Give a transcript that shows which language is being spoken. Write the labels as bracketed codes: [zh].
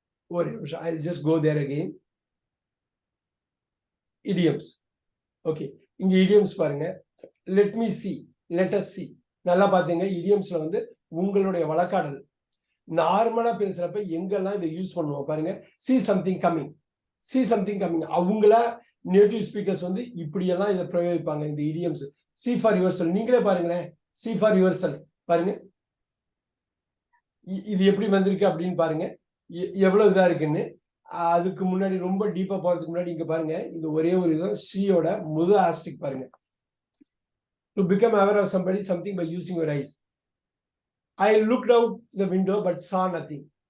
[en] I'll just go there again. Idioms. Okay. [ta] இங்க idioms பாருங்க. [en] Let me see, let us see. [ta] நல்லா பாத்தீங்க idiomsல வந்து உங்களுடைய வழக்காடல் நார்மலா பேசுறப்ப எங்கெல்லாம் இதை யூஸ் பண்ணுவோம் பாருங்க. [en] see something coming, see something coming. [ta] அவங்களா நேட்டிவ் ஸ்பீக்கர்ஸ் வந்து இப்படியெல்லாம் இதை பிரயோகிப்பாங்க இந்த idioms. [en] see for yourself. [ta] நீங்களே பாருங்களேன். [en] see for yourself பாருங்க. [ta] இது எப்படி வந்திருக்கு அப்படின்னு பாருங்க. எவ்வளவு இதா இருக்குன்னு. அதுக்கு முன்னாடி ரொம்ப டீப்பா போறதுக்கு முன்னாடி இங்க பாருங்க. இந்த ஒரே ஒரு இதுதான் ஷீயோட முதல் ஆஸ்டிக் பாருங்க. [en] to become aware of somebody something by using your eyes. I looked out the window but saw nothing.